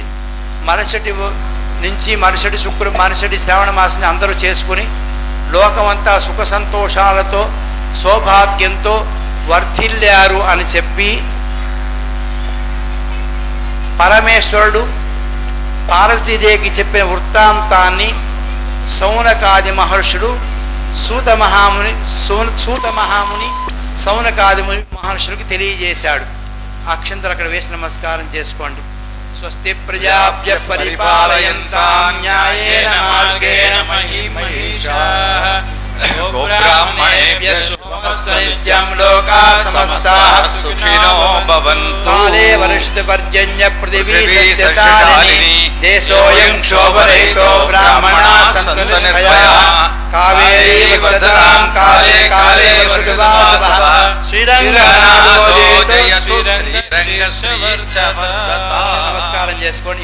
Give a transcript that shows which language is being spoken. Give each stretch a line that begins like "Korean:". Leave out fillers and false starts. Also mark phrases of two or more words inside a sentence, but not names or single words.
Telugu: మరుసటి శ్రావణ మాసం అందరూ చేసుకుని లోకమంతా సుఖ సంతోషాలతో సౌభాగ్యంతో వర్ధిల్లారు అని చెప్పి పరమేశ్వరుడు పార్వతీదేవికి చెప్పిన వృత్తాంతాన్ని సౌనకాది మహర్షుడు సూత మహాముని సౌనకాది మహర్షులకి తెలియజేశాడు. అక్షంతలు అక్కడ వేసి నమస్కారం చేసుకోండి.
Sanskrit: స్వస్తి ప్రజాభ్య పరిపాలయంతాం న్యాయేన మార్గేణ మహీమహీషాః గోబ్రాహ్మణేభ్యః శుభమస్తు నిత్యం లోకాః సమస్తాః సుఖినో భవంతు. కాలే వర్షతు పర్జన్య పృథివీ సస్యశాలినీ దేశోऽयं క్షోభరహితో బ్రాహ్మణాः సంతు నిర్భయాః. కావేరీ వర్ధతాం కాలే కాలే వర్షతు వాసవః. శ్రీరంగనాథో జయతు
Telugu: నమస్కారం చేసుకోండి.